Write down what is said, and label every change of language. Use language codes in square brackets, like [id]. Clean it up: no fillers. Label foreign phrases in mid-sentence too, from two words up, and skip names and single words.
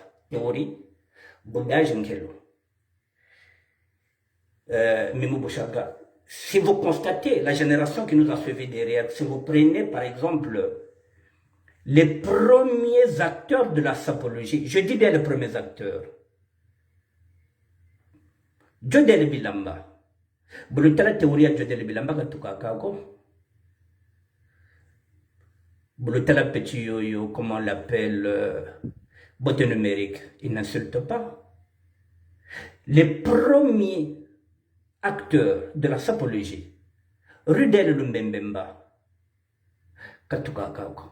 [fr] Théorie, Boudage Nkelo. Mimo Bouchaka. Si vous constatez la génération qui nous a suivis derrière, si vous prenez par exemple les premiers acteurs de la sapologie, je dis bien les premiers acteurs. Jodel Bilamba. Brutala théorie à Jodel Bilamba Katukakako. Brutala petit yo, comment on l'appelle, beauté numérique, il n'insulte pas. Les premiers acteurs de la sapologie, Rudel Lumbembemba, Katukakako.